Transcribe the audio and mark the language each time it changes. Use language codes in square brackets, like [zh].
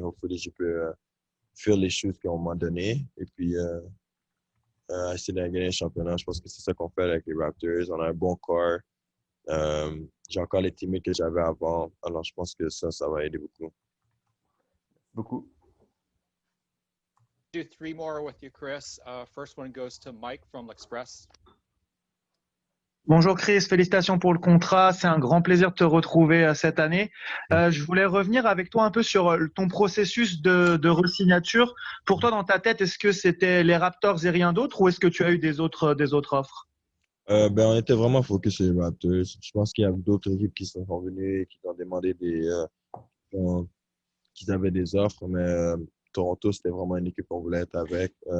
[fr] Hopefully, je peux faire les choses qu'on m'a données et puis essayer de gagner le championnat. Je pense que c'est ça qu'on fait avec les Raptors. On a un bon corps. J'ai encore les teammates que j'avais avant. Alors, je pense que ça va aider beaucoup. Beaucoup. [en] Do three more with you, Chris. First one goes to Mike from l'Express. [fr] Bonjour Chris, félicitations pour le contrat. C'est un grand plaisir de te retrouver cette année. Je voulais revenir avec toi un peu sur ton processus de re-signature. Pour toi, dans ta tête, est-ce que c'était les Raptors et rien d'autre ou est-ce que tu as eu des autres offres? On était vraiment focus sur les Raptors. Je pense qu'il y a d'autres équipes qui sont venues et qui ont demandé qu'ils avaient des offres, mais Toronto, c'était vraiment une équipe qu'on voulait être avec.